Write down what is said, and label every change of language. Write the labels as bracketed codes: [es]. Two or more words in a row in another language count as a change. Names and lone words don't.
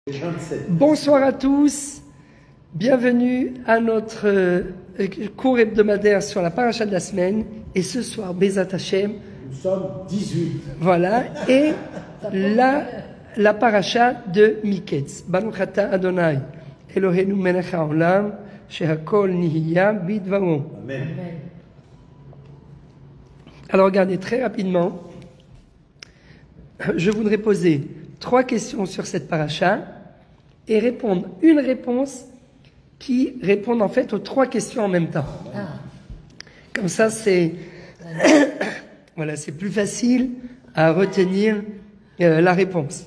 [fr] Bonsoir à tous, bienvenue à notre cours hebdomadaire sur la paracha de la semaine. Et ce soir, [he] בעזרת השם, [fr] nous sommes 18. Voilà, et la paracha de Miketz. [he] ברוך אתה אדוני אלוהינו מלך העולם שהכל נהיה בדברו. Amen. [fr] Alors regardez très rapidement, je voudrais poser 3 questions sur cette paracha et répondre une réponse qui répond en fait aux 3 questions en même temps. Comme ça, c'est voilà, c'est plus facile à retenir la réponse.